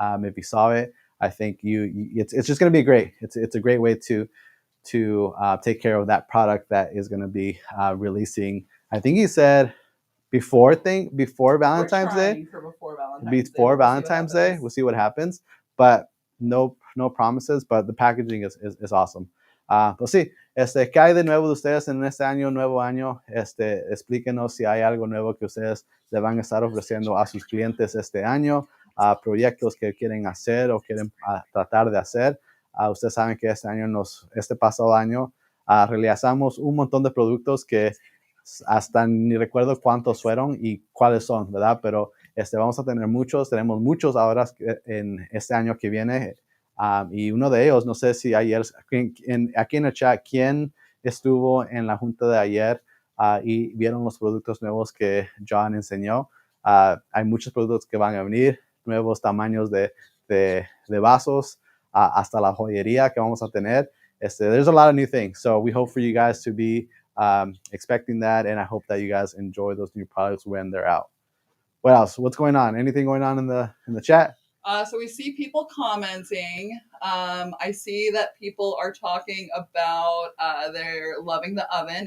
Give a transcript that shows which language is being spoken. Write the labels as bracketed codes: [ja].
[en] If you saw it, I think it's just going to be great. It's a great way to take care of that product that is going to be releasing. I think he said before Valentine's Day. Before Valentine's Day, we'll see what happens. But no promises. But the packaging is awesome. [es] Pues sí, ¿qué hay de nuevo de ustedes en este año, nuevo año? Explíquenos si hay algo nuevo que ustedes le van a estar ofreciendo a sus clientes este año, proyectos que quieren hacer o quieren tratar de hacer. Ustedes saben que este pasado año, realizamos un montón de productos que hasta ni recuerdo cuántos fueron y cuáles son, ¿verdad? Pero vamos a tener tenemos muchos ahora en este año que viene. Y uno de ellos, no sé si ayer, aquí en el chat, ¿quién estuvo en la junta de ayer y vieron los productos nuevos que John enseñó? Hay muchos productos que van a venir, nuevos tamaños de vasos, hasta la joyería que vamos a tener. [en] There's a lot of new things. So we hope for you guys to be expecting that, and I hope that you guys enjoy those new products when they're out. What else? What's going on? Anything going on in the chat? So we see people commenting. I see that people are talking about they're loving the oven.